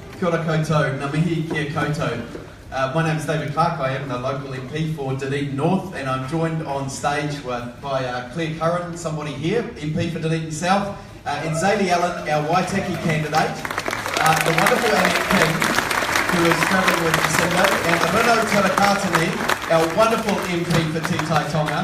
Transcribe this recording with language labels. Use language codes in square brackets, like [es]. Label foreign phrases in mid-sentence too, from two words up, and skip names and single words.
[mi] ora koutou, ngā mihi kia koutou. [en] My name is David Clark, I am the local MP for Dunedin North, and I'm joined on stage by Claire Curran, somebody here, MP for Dunedin South, and Zadie Allen, our Waitaki candidate, the wonderful Annette King, who is travelling with Jacinda, and Rino Tarakatani, our wonderful MP for Te Tai Tonga.